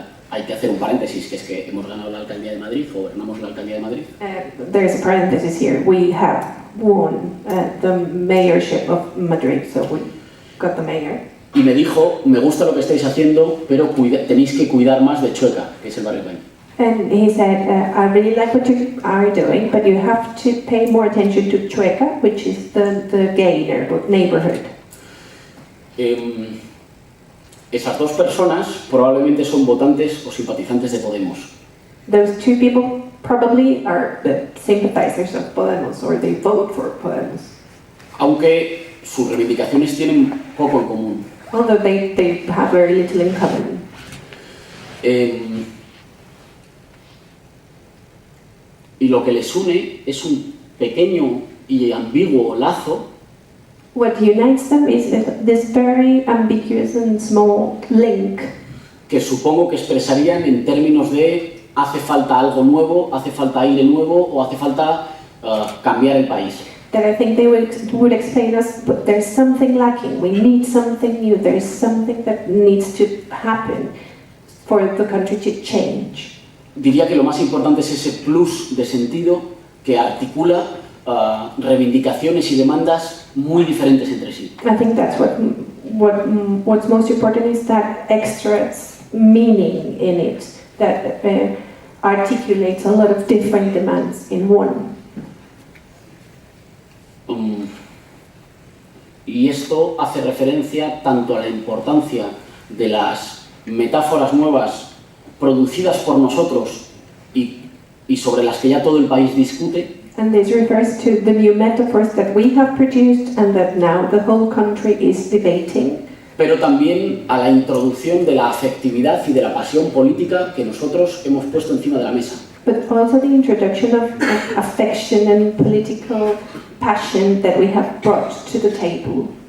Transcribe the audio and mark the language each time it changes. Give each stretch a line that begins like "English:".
Spanish: hay que hacer un paréntesis, que es que hemos ganado la alcaldía de Madrid, o gobernamos la alcaldía de Madrid.
English: There's a parenthesis here. We have won the mayorship of Madrid, so we got the mayor.
Spanish: Y me dijo, me gusta lo que estáis haciendo, pero tenéis que cuidar más de Chueca, que es el barrio Bain.
English: And he said, I really like what you are doing, but you have to pay more attention to Chueca, which is the gay neighborhood.
Spanish: Esas dos personas probablemente son votantes o simpatizantes de Podemos.
English: Those two people probably are the sympathizers of Podemos, or they vote for Podemos.
Spanish: Aunque sus reivindicaciones tienen poco en común.
English: Although they have very little in common.
Spanish: Y lo que les une es un pequeño y ambiguo lazo
English: What unites them is this very ambiguous and small link
Spanish: que supongo que expresarían en términos de hace falta algo nuevo, hace falta aire nuevo o hace falta cambiar el país.
English: that I think they would explain us, but there's something lacking. We need something new. There's something that needs to happen for the country to change.
Spanish: Diría que lo más importante es ese plus de sentido que articula reivindicaciones y demandas muy diferentes entre sí.
English: I think that's what's most important is that extra meaning in it that articulates a lot of different demands in one.
Spanish: Y esto hace referencia tanto a la importancia de las metáforas nuevas producidas por nosotros y sobre las que ya todo el país discute.
English: And this refers to the new metaphors that we have produced and that now the whole country is debating.
Spanish: Pero también a la introducción de la afectividad y de la pasión política que nosotros hemos puesto encima de la mesa.
English: But also the introduction of affection and political passion that we have brought to the table.